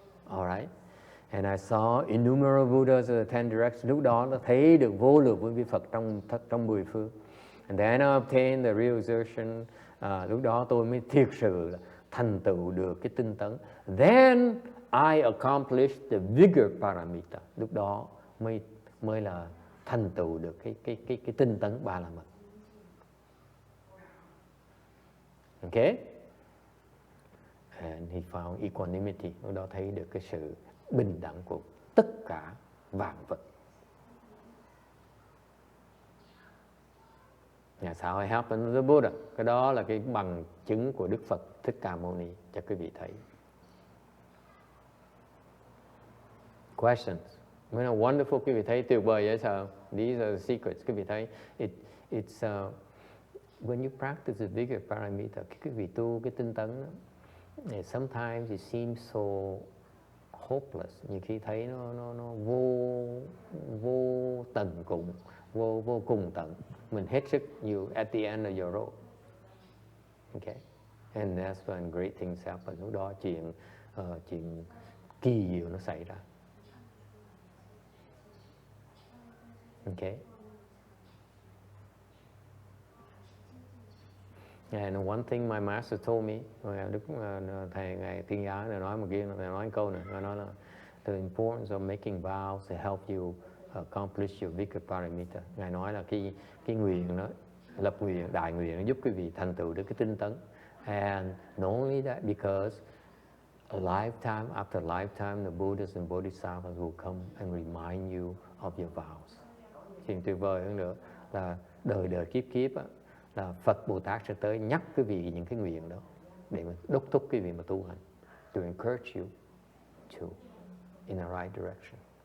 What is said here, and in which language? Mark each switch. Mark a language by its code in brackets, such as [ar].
[en] Alright, and I saw innumerable Buddhas of the 10 directions. [vi] Lúc đó nó thấy được vô lượng vô vi Phật trong 10 phương. [en] And then I obtained the realization. [vi] Lúc đó tôi mới thiệt sự là thành tựu được cái tinh tấn. [en] Then I accomplished the Vigor Paramita. [vi] Lúc đó mới là thành tựu được cái tinh tấn ba la mật. [en] Okay? And he found equanimity. [vi] Lúc đó thấy được cái sự bình đẳng của tất cả vạn vật. [en] That's how it happened to the Buddha. [vi] Cái đó là cái bằng chứng của Đức Phật Thích Ca Mâu Ni cho quý vị thấy. [en] Questions? Wonderful, [vi] quý vị thấy tuyệt vời vậy sao? [en] These are the secrets. [vi] Quý vị thấy [en] it's when you practice the Vigor Paramita, [vi] quý vị tu cái tinh tấn đó, [en] sometimes it seems so hopeless. [vi] Nhiều khi thấy nó vô tận cùng, vô cùng tận. Mình hết sức, [en] you at the end of your rope. Okay, and that's when great things happen. [vi] Lúc đó chuyện kỳ diệu nó xảy ra. [en] Okay. And one thing my master told me, [vi] thầy ngài Thiên Giáo này nói một kia, thầy nói câu này, ngài nói là [en] the importance of making vows to help you accomplish your Vigor Paramita. [vi] Ngài nói là cái nguyện đó, lập nguyện, đại nguyện nó giúp quý vị thành tựu được cái tinh tấn. [en] And not only that, because a lifetime after lifetime, the Buddhas and Bodhisattvas will come and remind you of your vows. [vi] Chuyện tuyệt vời hơn nữa là đời kiếp kiếp á, là Phật Bồ Tát sẽ tới nhắc quý vị những cái nguyện đó để mà đốc thúc quý vị mà tu hành, [en] to encourage you to in the right direction.